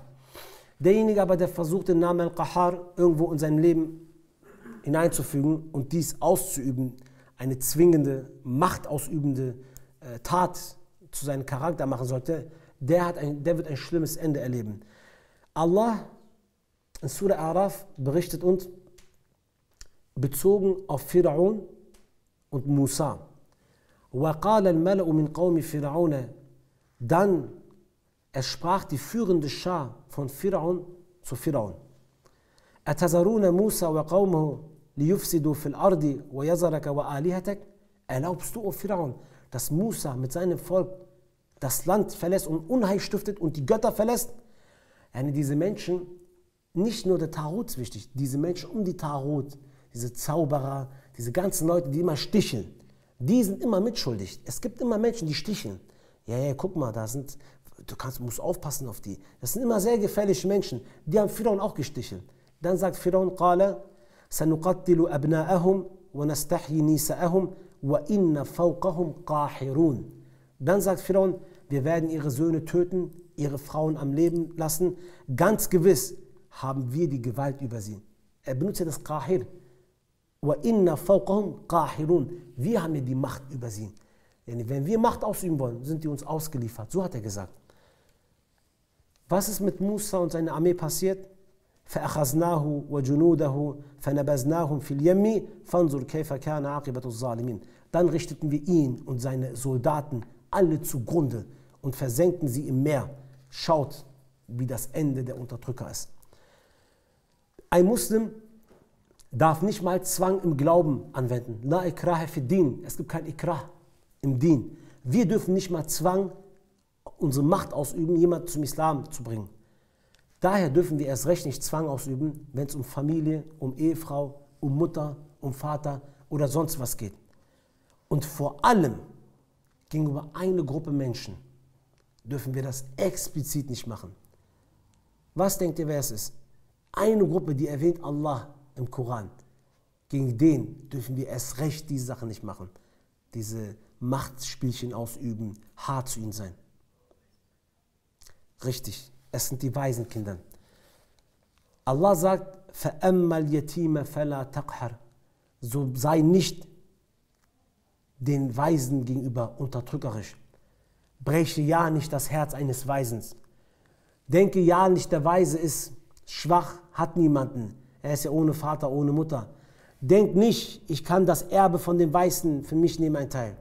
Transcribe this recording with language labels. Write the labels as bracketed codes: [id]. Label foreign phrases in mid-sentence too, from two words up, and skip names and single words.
[de] Derjenige aber, der versucht, den Namen Al-Qahhar irgendwo in sein Leben hineinzufügen und dies auszuüben, eine zwingende, machtausübende Tat zu seinem Charakter machen sollte, der wird ein schlimmes Ende erleben. Allah in Surah Araf berichtet uns, bezogen auf Fir'aun und Musa. [ar] وَقَالَ الْمَلَأُ مِنْ قَوْمِ فِرْعَوْنَ. [de] Dann sprach die führende Schar von Fir'aun zu Fir'aun. [ar] أَتَذَرُونَ مُوسَى وَقَوْمَهُ لِيُفْسِدُوا فِي الْأَرْضِ وَيَذَرَكَ وَآلِهَتَكَ. [de] Erlaubst du, o Pharaon, dass Musa mit seinem Volk das Land verlässt und Unheil stiftet und die Götter verlässt? Diese Menschen, nicht nur der Tarot ist wichtig, diese Menschen um die Tarot, diese Zauberer, diese ganzen Leute, die immer sticheln, die sind immer mitschuldig. Es gibt immer Menschen, die sticheln. Ja, guck mal, musst aufpassen auf die. Das sind immer sehr gefährliche Menschen. Die haben Pharaon auch gestichelt. Dann sagt Pharaon, [ar] قَالَ سَنُقَتِّلُ أَبْنَاءَهُمْ وَنَسْتَحْيِي نِسَاءَهُمْ وَإِنَّ فَوْقَهُمْ قَاهِرُونَ. [de] Dann sagt Pharaon, wir werden ihre Söhne töten, ihre Frauen am Leben lassen. Ganz gewiss haben wir die Gewalt über sie. Er benutzt ja das Qahir. [ar] وَإِنَّ فَوْقَهُمْ قَاهِرُونَ. [de] Wir haben ja die Macht über sie. Wenn wir Macht ausüben wollen, sind die uns ausgeliefert. So hat er gesagt. Was ist mit Musa und seiner Armee passiert? [ar] فَأَخَذْنَاهُ وَجُنُودَهُ فَنَبَذْنَاهُمْ فِي الْيَمِّ فَانْظُرْ كَيْفَ كَانَ عَاقِبَةُ الظَّالِمِينَ. [de] Dann richteten wir ihn und seine Soldaten alle zugrunde und versenkten sie im Meer. Schaut, wie das Ende der Unterdrücker ist. Ein Muslim darf nicht mal Zwang im Glauben anwenden. [ar] لا إكراه في الدين. [de] Es gibt kein Ikrah im Din. Wir dürfen nicht mal Zwang, unsere Macht ausüben, jemanden zum Islam zu bringen. Daher dürfen wir erst recht nicht Zwang ausüben, wenn es um Familie, um Ehefrau, um Mutter, um Vater oder sonst was geht. Und vor allem gegenüber einer Gruppe Menschen dürfen wir das explizit nicht machen. Was denkt ihr, wer es ist? Eine Gruppe, die erwähnt Allah im Koran. Gegen den dürfen wir erst recht diese Sachen nicht machen. Diese Machtspielchen ausüben, hart zu ihnen sein. Richtig, es sind die Waisenkinder. Allah sagt, [ar] فَأَمَّا الْيَتِيمَ فَلَا تَقْهَرْ. [de] So sei nicht den Waisen gegenüber unterdrückerisch. Breche ja nicht das Herz eines Waisens. Denke ja nicht, der Waise ist schwach, hat niemanden. Er ist ja ohne Vater, ohne Mutter. Denk nicht, ich kann das Erbe von den Weißen für mich nehmen, ein Teil.